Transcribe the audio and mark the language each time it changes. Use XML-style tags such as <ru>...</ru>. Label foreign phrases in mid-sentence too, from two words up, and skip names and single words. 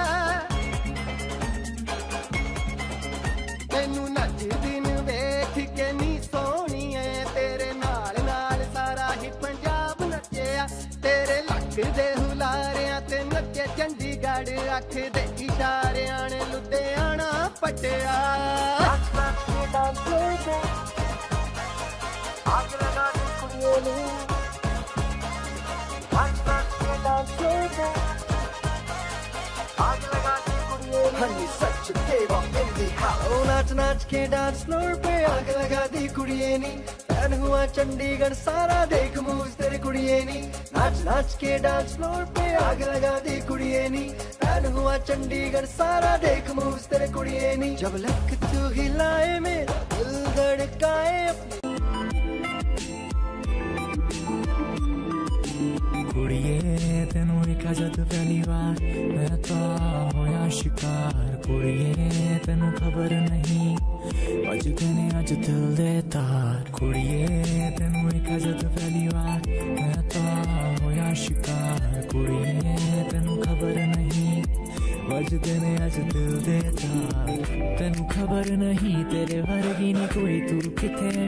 <pa>ਤੈਨੂੰ ਨੱਚਦੀ ਨੂੰ ਵੇਖ ਕੇ ਨੀ ਸੋਹਣੀਏ ਤੇਰੇ ਨਾਲ ਨਾਲ ਸਾਰਾ ਹੀ ਪੰਜਾਬ ਨੱਚਿਆ ਤੇਰੇ ਦੇ ਹੁਲਾਰਿਆਂ ਤੇ ਨੱਚੇ ਚੰਡੀਗੜ੍ਹ ਅੱਖ ਦੇ ਇਸ਼ਾਰਿਆਂ ਨੇ ਲੁਧਿਆਣਾ ਪਟਿਆ</pa> <en>Honey, such a diva in the house.</en> <hi>नाच नाच के</hi> <en>dance floor</en> <hi>पे आग लगा दी</hi> <pa>ਕੁੜੀਏ ਨੀ</pa> <hi>फैन हुआ चंडीगढ़ सारा देख मूव्स तेरे</hi> <pa>ਕੁੜੀਏ ਨੀ</pa> <hi>नाच नाच के</hi> <en>dance floor</en> <hi>पे आग लगा दी</hi> <pa>ਕੁੜੀਏ ਨੀ</pa> <hi>फैन हुआ चंडीगढ़ सारा देख मूव्स तेरे</hi> <pa>ਕੁੜੀਏ ਨੀ</pa> <hi>जब लक तू हिलाए मेरा दिल धड़काए अपनी</hi> <pa>ਕੁੜੀਏ ਤੇਨੂ ਵੇਖਾ ਜਦ ਪਹਿਲੀ ਬਾਰ ਮੈਂ ਤੋ ਹੋਇਆ ਸ਼ਿਕਾਰ ਕੁੜੀਏ ਤੇਨੂ ਖ਼ਬਰ ਨਹੀਂ ਵੱਜਦੇ ਨੇ ਅੱਜ ਦਿਲ ਦੇ ਤਾਰ ਕੁੜੀਏ ਤੈਨੂੰ ਵੇਖਿਆ ਜਦ ਪਹਿਲੀ ਵਾਰ ਮੈਂ ਤਾਂ ਹੋਇਆ ਸ਼ਿਕਾਰ ਕੁੜੀਏ ਤੈਨੂੰ ਖਬਰ ਨਹੀਂ ਵੱਜਦੇ ਨੇ ਅੱਜ ਦਿਲ ਦੇ ਤਾਰ ਤੈਨੂੰ ਖਬਰ ਨਹੀਂ ਤੇਰੇ ਵਰਗੀ ਨੀ ਕੋਈ ਤੂੰ ਕਿੱਥੇ</pa>